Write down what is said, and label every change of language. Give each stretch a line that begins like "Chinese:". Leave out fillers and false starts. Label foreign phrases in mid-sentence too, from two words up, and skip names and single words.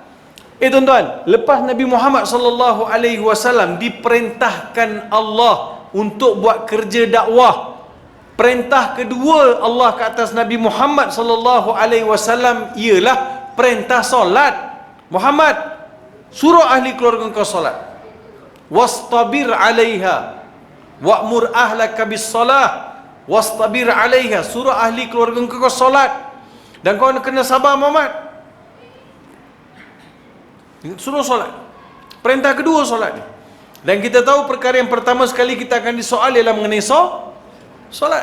Malay: Tuan-tuan, lepas Nabi Muhammad
Arabic: صلى الله عليه وسلم
Malay: diperintahkan Allah untuk buat kerja dakwah, perintah kedua Allah ke atas Nabi Muhammad
Arabic: صلى الله عليه وسلم
Malay: ialah perintah solat. Muhammad, suruh ahli keluarga engkau solat.
Arabic: واصطبر عليها وأمر أهلك بالصلاة واصطبر عليها,
Malay: suruh ahli keluarga engkau solat dan kau kena sabar Muhammad. Suruh solat. Perintah kedua solat ni. Dan kita tahu perkara yang pertama sekali kita akan disoal ialah mengenai solat.